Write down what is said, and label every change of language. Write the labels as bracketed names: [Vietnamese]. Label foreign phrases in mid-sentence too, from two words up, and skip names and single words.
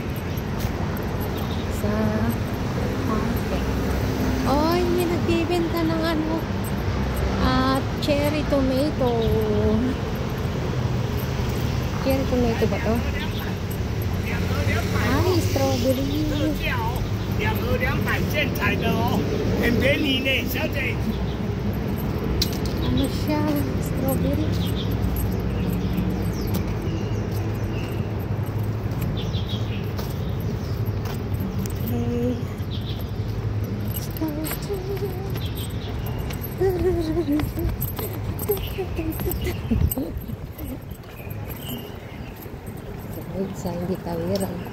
[Filipino] Sa market. Oy, may nagbibenta ng ano. [English] Cherry tomato. Cherry tomato ba to? [Filipino] Ay, strawberry. [Chinese] 2 盒200现采的哦，很便宜呢，小姐。 [Filipino] Ano siya? Strawberry. Okay. Sa hindi tawiran.